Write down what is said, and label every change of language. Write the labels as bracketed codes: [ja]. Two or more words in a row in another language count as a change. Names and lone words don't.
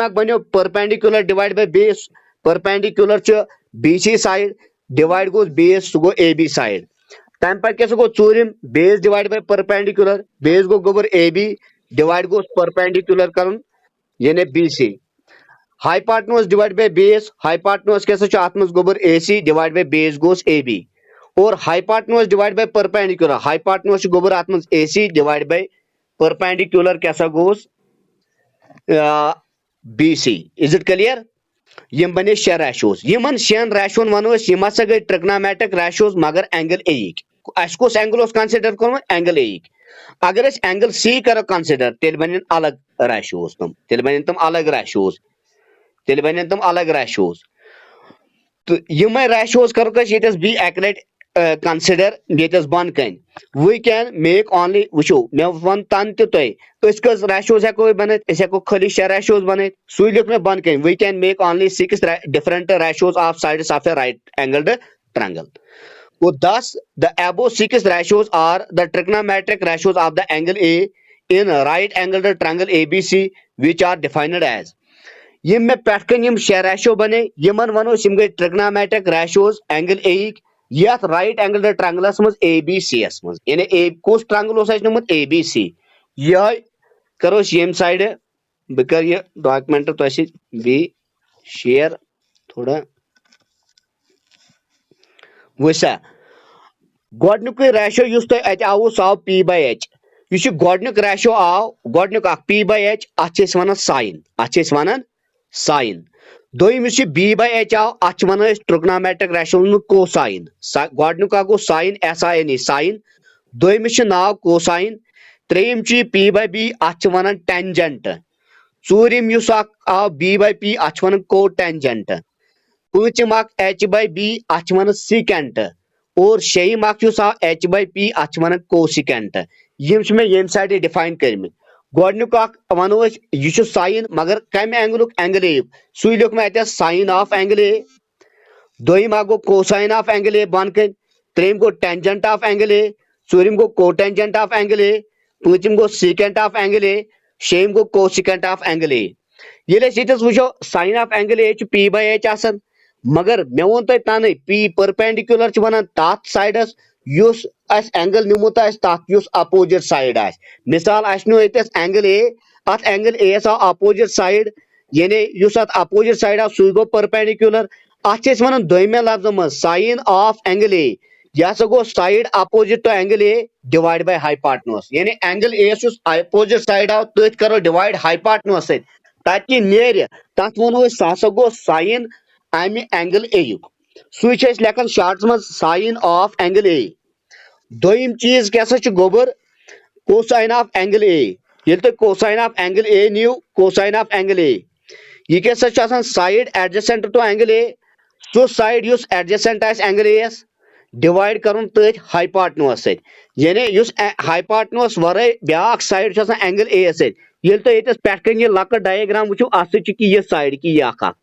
[ks] اکھ بنیو [en] perpendicular divide by base perpendicular [ks] چھُ [en] BC side divide [ks] گوٚو بیس سُہ گوٚو [en] AB side [ks] تمہِ پتہٕ کیٛاہ سا گوٚو ژوٗرِم [en] base divide by perpendicular base [ks] گوٚو گوٚبُر [en] AB divide [ks] گوٚو پرپینڈیکولر کرُن یعنی [en] BC hypotenuse divide by base hypotenuse [ks] کیٛاہ سا چھُ اتھ منٛز گوٚبُر [en] AC divide by base [ks] گوٚوس اے بی اور [en] hypotenuse divide by perpendicular hypotenuse [ks] چھُ گوٚبُر اتھ منٛز [en] AC divide by perpendicular [ks] کیٛاہ سا گوٚوس [en] BC is it clear [ks] یم بنے 6 ریشوز یمن 6 ریشون ونو أسۍ یم ہسا گٔے [en] trigonometric ratios [ks] مگر [en] angle A [ks] یِکۍ اسہِ کُس اینگل اوس کنسیڈر کوٚرمُت [en] angle A [ks] یِکۍ اگر أسۍ [en] angle C [ks] کرو کنسیڈر تیٚلہِ بنن الگ ریشوز تیٚلہِ بنن تِم الگ ریشوز تہٕ یِمے ریشوز کرو أسۍ ییٚتٮ۪س بیٚیہِ اکہِ لٹہِ consider ییٚتٮ۪س بۄن کَنۍ [en] we can make only [ks] وٕچھو مےٚ ووٚن تَن تہِ تۄہہِ أسۍ کٔژ ratios ہٮ۪کو بنٲیِتھ أسۍ ہٮ۪کو خٲلی 6 ratios بنٲیِتھ سُے لیوٚکھ مےٚ بۄن کَنۍ [en] we can make only 6 different ratios of sides of a right angled triangle. So thus the above 6 ratios are the trigonometric ratios of the angle A in right angled triangle ABC which are defined as [ks] یم مےٚ پٮ۪ٹھ کَنۍ یم 6 ریشو بنے یمن ونو أسۍ یم گٔے [en] trigonometric ratios angle A [ks] یِکۍ یتھ [en] right angle triangles [ks] منٛز اے بی سی یس منٛز یعنی اے کُس ٹرانگل اوس اَسہِ نومُت اے بی سی یہے کرو أسۍ ییٚمہِ سایڈٕ بہٕ کرٕ یہِ ڈاکمنٹ تۄہہِ سۭتۍ بیٚیہِ شیر تھوڑا وٕچھسا گۄڈنیُکُے ریشو یُس تۄہہِ اَتہِ آوُ سُہ آو [en] P by H [ks] یُس یہِ گۄڈنیُک ریشو آو گۄڈنیُک اکھ [en] P by H [ks] اتھ چھِ أسۍ ونان ساین اتھ چھِ أسۍ ونان ساین دوٚیِم یُس یہِ [en] B by H [ks] آو اتھ چھِ ونان أسۍ [en] trigonometric ratio [ks] کو ساین گۄڈنیُک اکھ گوٚو ساین [en] S I N E [ks] ساین دوٚیمِس چھُ ناو کو ساین ترٛیٚیِم چھُ یہِ [en] P by B [ks] اتھ چھِ ونان ٹینجنٹ ژوٗرِم یُس اکھ آو [en] B by P [ks] اتھ چھِ ونان کو ٹینجنٹ پوٗژِم اکھ [en] H by B [ks] اتھ چھِ ونان سیکنٹ اور شیٚیِم اکھ یُس آو [en] H by P [ks] اتھ چھِ ونان کو سیکنٹ یِم چھِ مےٚ ییٚمہِ سایڈٕ ڈِفاین کٔرمٕتۍ گۄڈنیُک اکھ ونو أسۍ یہِ چھُ ساین مگر کمہِ اینگلُک اینگل اے یُک سُے لیوٚکھ مےٚ اتٮ۪س [en] sine of angle A [ks] دوٚیِم اکھ گوٚو [en] cosine of angle A [ks] بۄن کَنۍ ترٛیٚیِم گوٚو [en] tangent of angle A [ks] ژوٗرِم گوٚو [en] cotangent of angle A [ks] پوٗژِم گوٚو [en] secant of angle A [ks] شیٚیِم گوٚو [en] cosecant of angle A [ks] ییٚلہِ أسۍ ییٚتٮ۪س وٕچھو [en] sine of angle [ks] اے چھُ [en] P by H [ks] آسان مگر مےٚ ووٚن تۄہہِ تَنٕے پی پٔرپینڈِکیوٗلر چھِ ونان تتھ سایڈس یُس اسہِ اینگل نیوٗمُت آسہِ تتھ یُس [en] opposite side [ks] آسہِ مثال اسہِ نیوٗ ییٚتٮ۪س [en] angle A [ks] اتھ اینگل اے یس آو [en] opposite side [ks] یعنی یُس اتھ [en] opposite side [ks] آو سُے گوٚو پٔرپینڈِکیوٗلر اتھ چھِ أسۍ ونان دویمٮ۪ن لفظن منٛز [en] sine of angle A [ks] یہِ ہسا گوٚو [en] side opposite to angle A divide by hypotenuse [ks] یعنی [en] angle A [ks] یس یُس [en] opposite side [ks] آو تٔتھۍ کرو [en] divide hypotenuse [ks] سۭتۍ تتہِ کیٛاہ نیرِ تتھ ونو أسۍ سُہ ہسا گوٚو ساین امہِ [en] angle A [ks] یُک سُے چھِ أسۍ لیکھان شارٹس منٛز [en] sine of angle A [ks] دوٚیِم چیٖز کیٛاہ سا چھُ گوٚبُر [en] cosine of angle A [ks] ییٚلہِ تُہۍ [en] cosine of angle A [ks] نِیو [en] cosine of angle A [ks] یہِ کیٛاہ سا چھُ آسان [en] side adjacent to angle A [ks] سُہ سایڈ یُس ایڈجسٹنٹ آسہِ [en] angle A [ks] یس ڈِوایڈ کرُن تٔتھۍ ہایپاٹنوس سۭتۍ یعنی یُس ہایپاٹنوس ورٲے بیاکھ سایڈ چھُ آسان [en] angle A [ks] یس سۭتۍ ییٚلہِ تُہۍ ییٚتٮ۪س پٮ۪ٹھ کَنۍ یہِ لۄکٕٹ ڈایگرام وٕچھِو اَتھ سۭتۍ چھُ کہِ یہِ سایڈ کہِ یہِ اکھ